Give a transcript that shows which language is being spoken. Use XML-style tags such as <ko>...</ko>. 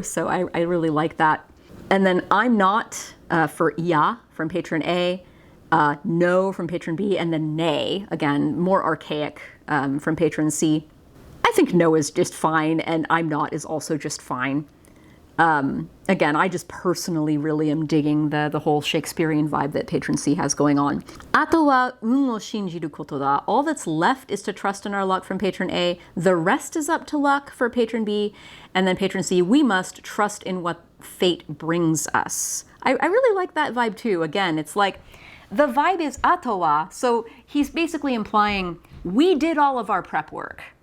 <en>So I really like that. And then I'm not for iya from patron A, no from patron B, and then nay, again, more archaic from patron C. I think no is just fine, and I'm not is also just fine. Again, I just personally really am digging the whole Shakespearean vibe that patron C has going on.</en> <ja>あとは運を信じることだ.</ja> <en>All that's left is to trust in our luck from patron A. The rest is up to luck for patron B. And then patron C, we must trust in what fate brings us. I really like that vibe too. Again, it's like the vibe is あとは, so he's basically implying we did all of our prep work.</en>